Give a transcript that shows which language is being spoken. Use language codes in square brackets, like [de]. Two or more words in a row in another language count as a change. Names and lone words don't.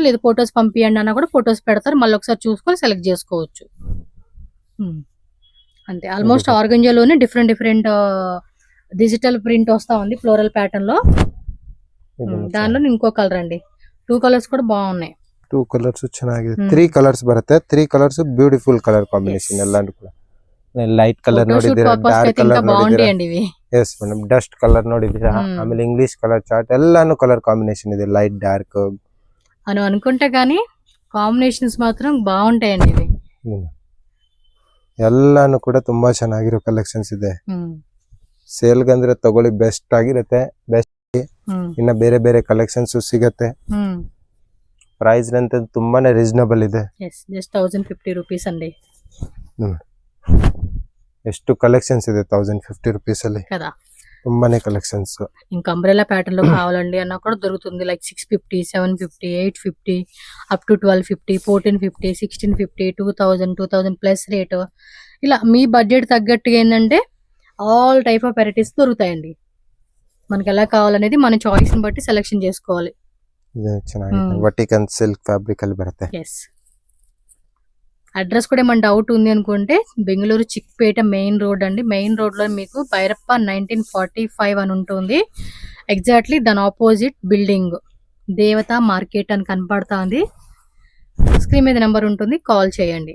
[te] లేదు ఫొటోస్ పంపియండి అన్నా కూడా ఫొటోస్ పెడతారు. మళ్ళీ ఒకసారి చూసుకొని సెలెక్ట్ చేసుకోవచ్చు. అంతే. ఆల్మోస్ట్ ఆర్గంజాలోనే [en] different digital print [te] వస్తా ఉంది [en] floral pattern [te] లో. దానిలో ఇంకో కలర్ అండి. 2 కలర్స్ కూడా బాగున్నాయి. [kn] 2 కలర్స్ ಚೆನ್ನಾಗಿದೆ. 3 కలర్స్ ಬರುತ್ತೆ. 3 ಕಲರ್ಸ್ [en] beautiful colour combination [kn] ಎಲ್ಲಾನು ಕೂಡ. [en] light colour [kn] ನೋಡಿದ್ದೀರಾ, [en] dark colour [kn] ನೋಡಿದ್ದೀರಾ. ಇವೆ [en] yes madam. dust colour [kn] ನೋಡಿದ್ದೀರಾ, ಆಮೇಲೆ [en] English colour chart [kn] ಎಲ್ಲಾನು [en] colour combination [kn] ಇದೆ. [en] light dark [te] అని అనుకుంటే గానీ కాంబినేషన్స్ మాత్రం బాగుంటాయండి ఇవి. [kn] ಎಲ್ಲಾನು ಕೂಡ ತುಂಬಾ ಚೆನ್ನಾಗಿರೋ ಕಲೆಕ್ಷನ್ಸ್ ಇದೆ. ಸೇಲ್ ಗಂದ್ರೆ ತಗೊಳ್ಳಿ, ಬೆಸ್ಟ್ ಆಗಿರುತ್ತೆ. ಬೆಸ್ಟ್ ಇನ್ನ ಬೇರೆ ಬೇರೆ ಕಲೆಕ್ಷನ್ಸ್ ಸಿಗತ್ತೆ. ಪ್ರೈಸ್ ಅಂತ ತುಂಬಾನೇ ರೀಸನಬಲ್ ಇದೆ. [en] just 1050 rupees అండి. [kn] ಎಷ್ಟು కలెక్షన్స్ ಇದೆ 1050 రూపీస్ ಅಲ್ಲಿ [te] కదా. [kn] ತುಂಬಾನೇ కలెక్షన్స్. [te] ఇంకా [en] umbrella pattern [te] లో కావాలండి అన్నా కూడా దొరుకుతుంది. [en] like 650, 750, 850 up to 1250, 1450, 1650, 2000 plus rate. [te] ఇలా మీ బడ్జెట్ తగ్గట్టుగా ఏంటంటే [en] all type of varieties [te] దొరుకుతాయండి. మనకి ఎలా కావాలనేది మన చాయిస్ ని బట్టి సెలెక్షన్ చేసుకోవాలి. [en] vertical silk fabric [kn] ಅಲ್ಲಿ ಬರುತ್ತೆ. [te] అడ్రస్ కూడా ఏమైనా డౌట్ ఉంది అనుకుంటే బెంగళూరు చిక్పేట [en] main road [te] అండి. [en] main road [te] లో మీకు భైరప్ప 1945 అని ఉంటుంది. ఎగ్జాక్ట్లీ దాని [en] opposite building [te] దేవత మార్కెట్ అని కనపడతా ఉంది. స్క్రీన్ మీద నెంబర్ ఉంటుంది, కాల్ చేయండి.